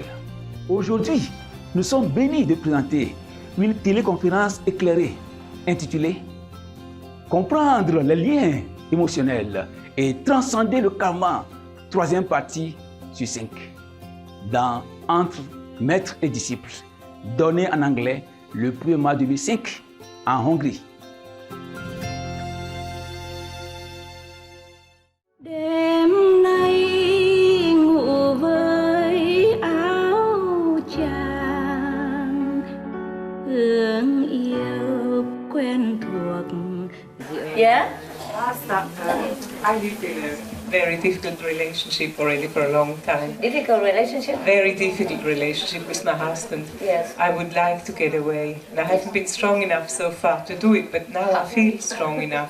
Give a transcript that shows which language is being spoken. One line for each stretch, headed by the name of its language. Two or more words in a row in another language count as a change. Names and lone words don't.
French: Aujourd'hui, nous sommes bénis de présenter une téléconférence éclairée intitulée « Comprendre les liens émotionnels et transcender le karma », troisième partie sur 5, dans Entre maître et disciple, donné en anglais le 1er mars 2005 en Hongrie.
Vietnamese: Đêm nay ngủ với áo chàng, hương yêu quen thuộc.
English: Yeah? I lived in a very difficult relationship already for a long time. Difficult relationship? Very difficult relationship with my husband. Yes. I would like to get away. And I haven't been strong enough so far to do it, but now I feel strong enough.